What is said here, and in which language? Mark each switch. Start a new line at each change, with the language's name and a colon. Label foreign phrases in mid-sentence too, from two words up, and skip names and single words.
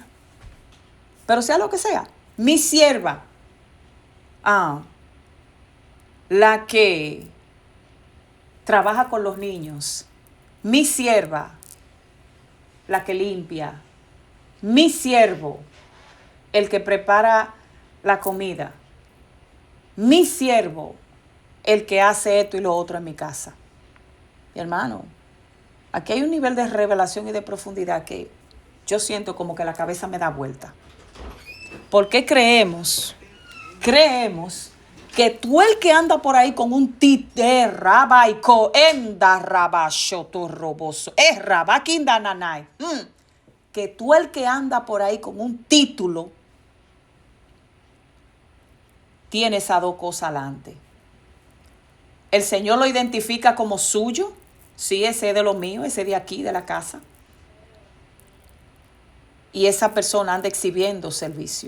Spanish: Pero sea lo que sea, mi sierva, la que trabaja con los niños, mi sierva, la que limpia, mi siervo, el que prepara la comida, mi siervo, el que hace esto y lo otro en mi casa. Mi hermano, aquí hay un nivel de revelación y de profundidad que yo siento como que la cabeza me da vuelta. Porque creemos que tú el que anda por ahí con un rabaico, enda rabashoto roboso, rabakinda nanay, que tú el que anda por ahí con un título, tiene esas dos cosas adelante. El Señor lo identifica como suyo, sí, ese es de lo mío, ese de aquí, de la casa. Y esa persona anda exhibiendo servicio.